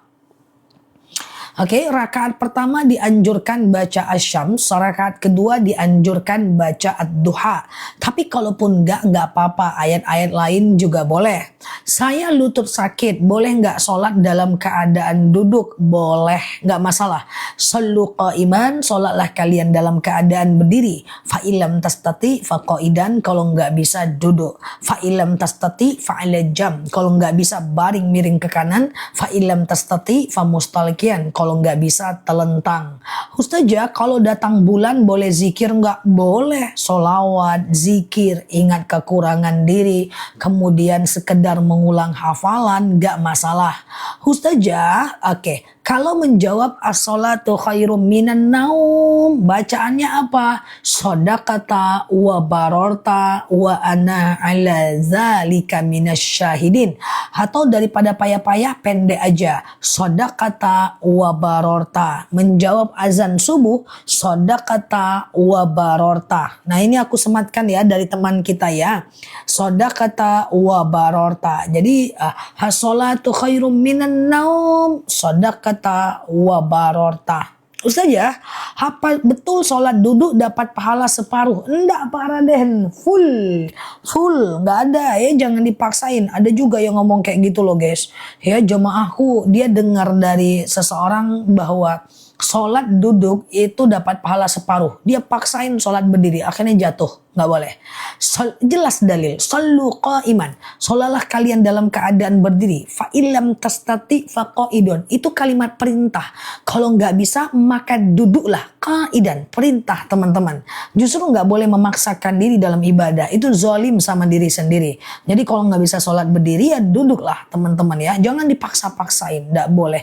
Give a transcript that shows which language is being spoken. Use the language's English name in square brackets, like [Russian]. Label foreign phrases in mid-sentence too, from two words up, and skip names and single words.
[Indonesian] Oke, rakaat pertama dianjurkan baca asyams, rakaat kedua dianjurkan baca ad-duha. Tapi kalaupun nggak apa-apa, ayat-ayat lain juga boleh. Saya lutut sakit, boleh nggak sholat dalam keadaan duduk? Boleh, nggak masalah. [Arabic] صلوا قائما, [Indonesian] sholatlah kalian dalam keadaan berdiri. [Arabic] فإن لم تستطع فقاعدا, [Indonesian] kalau nggak bisa duduk. [Arabic] فإن لم تستطع فعلى جنب, [Indonesian] kalau nggak bisa baring miring ke kanan. [Arabic] فإن لم تستطع فمستلقيا, [Indonesian] kalau nggak bisa telentang. Ustazah, kalau datang bulan boleh zikir nggak? Boleh, solawat, zikir, ingat kekurangan diri, kemudian sekedar mengulang hafalan, nggak masalah. Ustazah, oke. Kalau menjawab [Arabic] الصلاة خير من النوم, [Indonesian] bacaannya apa? [Arabic] صدقت وبررت وأنا على ذلك من الشاهدين. [Indonesian] Atau daripada payah-payah pendek aja. [Arabic] صدقت وبررت. [Indonesian] Menjawab azan subuh, [Arabic] صدقت وبررت. [Indonesian] Nah ini aku sematkan ya dari teman kita ya. [Arabic] صدقت وبررت. Jadi الصلاة خير من النوم صدقت وبررت. [Indonesian] Ustaz ya, apa betul sholat duduk dapat pahala separuh? Enggak Pak Raden, full, nggak ada ya, jangan dipaksain. Ada juga yang ngomong kayak gitu loh guys. Ya jemaahku, dia dengar dari seseorang bahwa sholat duduk itu dapat pahala separuh. Dia paksain sholat berdiri, akhirnya jatuh. Nggak boleh. Jelas dalil. [Arabic] صلوا قائما. [Indonesian] Sholalah kalian dalam keadaan berdiri. [Arabic] فإن لم تستطع فقاعدا. [Indonesian] Itu kalimat perintah. Kalau nggak bisa maka duduklah. Qa'idan. Perintah teman-teman. Justru nggak boleh memaksakan diri dalam ibadah. Itu zalim sama diri sendiri. Jadi kalau nggak bisa sholat berdiri ya duduklah teman-teman ya. Jangan dipaksa-paksain. Nggak boleh.